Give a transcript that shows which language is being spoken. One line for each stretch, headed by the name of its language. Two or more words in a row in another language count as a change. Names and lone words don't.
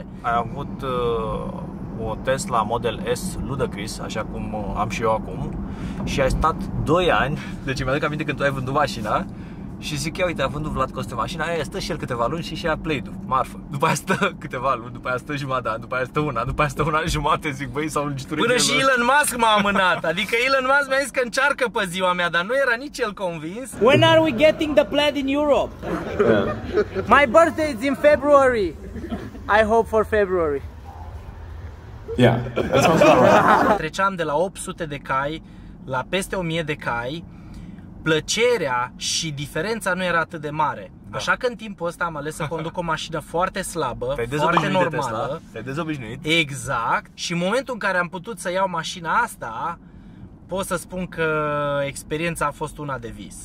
Romanian: Ai avut o Tesla Model S ludicrous, așa cum am și eu acum, și ai stat 2 ani, deci mi-aduc aminte când tu ai vândut mașina și zic, ia uite, a vândut Vlad Coste mașina aia, stă și el câteva luni și ia Play-Doh, marfă. După aia stă câteva luni, după aia stă jumătate de an, după aia stă una, după aia stă un an jumate, zic, băi, s-au lungiturit. Până și Elon Musk m-a amânat, adică Elon Musk mi-a zis că încearcă pe ziua mea, dar nu era nici el convins.
English: When are we getting the Plaid in Europe? My birthday is in February. I hope for February. Yeah, that sounds about right.
Romanian: Treceam de la 800 de cai la peste 1000 de cai. Plăcerea și diferența nu era atât de mare. Da. Așa că în timpul ăsta am ales să conduc o mașină foarte slabă, Te-ai foarte dezobișnuit de normală. Tesla, te-ai dezobișnuit. Exact. Și în momentul în care am putut să iau mașina asta, pot să spun că experiența a fost una de vis.